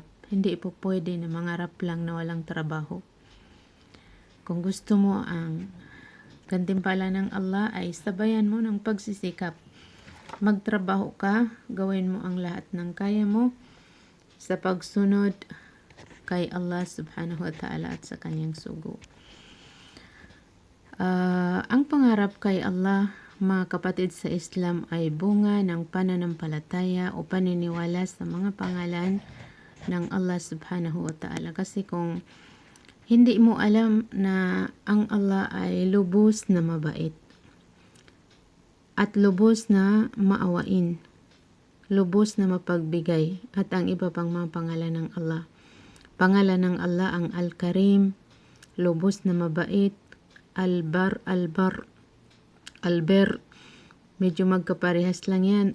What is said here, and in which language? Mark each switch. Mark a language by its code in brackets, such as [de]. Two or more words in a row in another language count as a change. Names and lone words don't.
[tl] Hindi po pwede na mangarap lang na walang trabaho. Kung gusto mo ang gantimpala ng Allah ay sabayan mo ng pagsisikap. Magtrabaho ka, gawin mo ang lahat ng kaya mo sa pagsunod kay Allah [ar] سبحانه وتعالى [tl] at sa kanyang sugo. Ang pangarap kay Allah, mga kapatid sa Islam, ay bunga ng pananampalataya o paniniwala sa mga pangalan ng Allah [ar] سبحانه وتعالى. [tl] Kasi kung hindi mo alam na ang Allah ay lubos na mabait at lubos na maawain, lubos na mapagbigay, at ang iba pang mga pangalan ng Allah. Pangalan ng Allah ang Al-Karim, lubos na mabait, Al-Bar, Al-Bir, medyo magkaparehas lang yan.